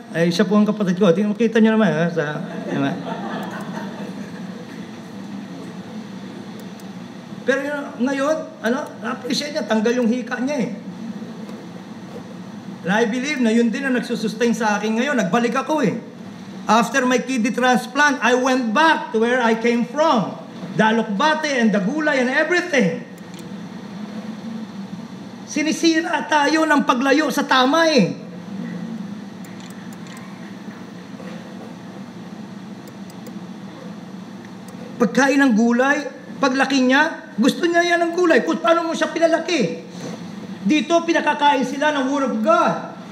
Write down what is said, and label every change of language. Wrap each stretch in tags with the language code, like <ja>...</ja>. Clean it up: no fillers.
<tl>Ay, siya po ang kapatid ko. Makita niyo naman. Pero ngayon, na-appreciate niya, tanggal yung hika niya eh.</tl> <en>And I believe</en> <tl>na yun din ang nagsusustain sa akin ngayon. Nagbalik ako eh.</tl> <en>After my kidney transplant, I went back to where I came from. The alokbate and the gulay and everything.</en> <tl>Sinisira tayo ng paglayo sa tama eh. Pagkain ng gulay, paglaki niya, gusto niya yan ng gulay. Kung paano mo siya pinalaki. Dito, pinakakain sila ng Word of God.</tl>